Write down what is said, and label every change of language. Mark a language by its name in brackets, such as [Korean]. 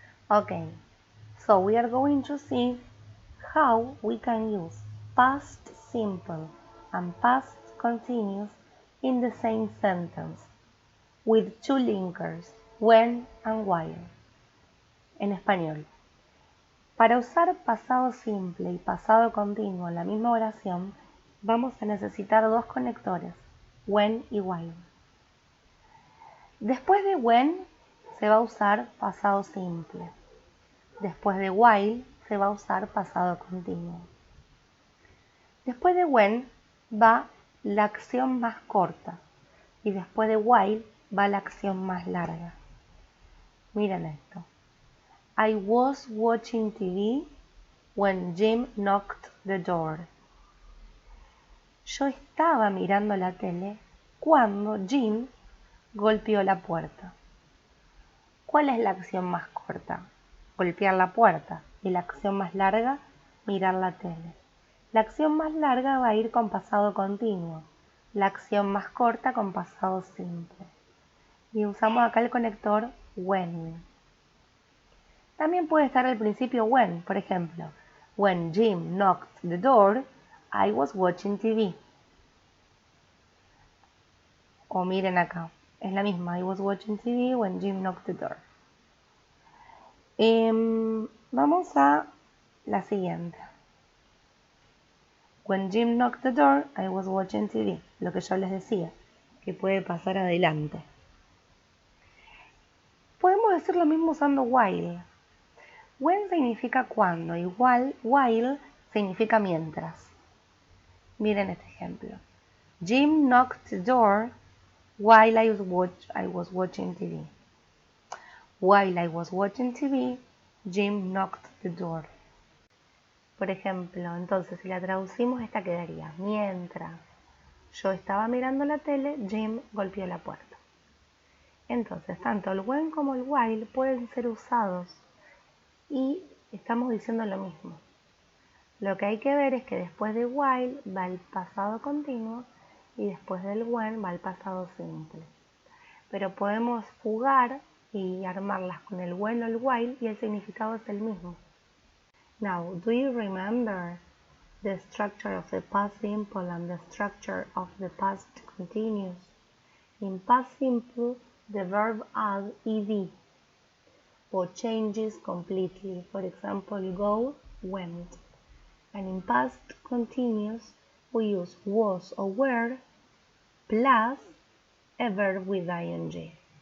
[English] Okay, so we are going to see how we can use past simple and past continuous in the same sentence with two linkers, when and while. [Spanish] En español. Para usar pasado simple y pasado continuo en la misma oración, vamos a necesitar dos conectores, when y while. Después de when se va a usar pasado simple. Después de while se va a usar pasado continuo. Después de when va la acción más corta y después de while va la acción más larga. Miren esto. [English] I was watching TV when Jim knocked the door. [Spanish] Yo estaba mirando la tele cuando Jim golpeó la puerta. ¿Cuál es la acción más corta? Golpear la puerta. Y la acción más larga, mirar la tele. La acción más larga va a ir con pasado continuo. La acción más corta con pasado simple. Y usamos acá el conector when. También puede estar al principio when, por ejemplo. [English] When Jim knocked the door, I was watching TV. [Spanish] O miren acá, es la misma. [English] I was watching TV when Jim knocked the door. [Spanish] Vamos a la siguiente. [English] When Jim knocked the door, I was watching TV. [Spanish] Lo que yo les decía, que puede pasar adelante. Podemos decir lo mismo usando while. When significa cuando, igual while significa mientras. Miren este ejemplo. [English] Jim knocked the door while I was watching TV. While I was watching TV, Jim knocked the door. [Spanish] Por ejemplo, entonces si la traducimos esta quedaría: mientras yo estaba mirando la tele, Jim golpeó la puerta. Entonces, tanto el when como el while pueden ser usados y estamos diciendo lo mismo. Lo que hay que ver es que después de while va el pasado continuo y después del when va el pasado simple. Pero podemos jugar y armarlas con el when o el while y el significado es el mismo. [English] Now, do you remember the structure of the past simple and the structure of the past continuous? In past simple, the verb adds ed or changes completely. For example, go, went. And in past continuous, we use was or were plus a verb with ing.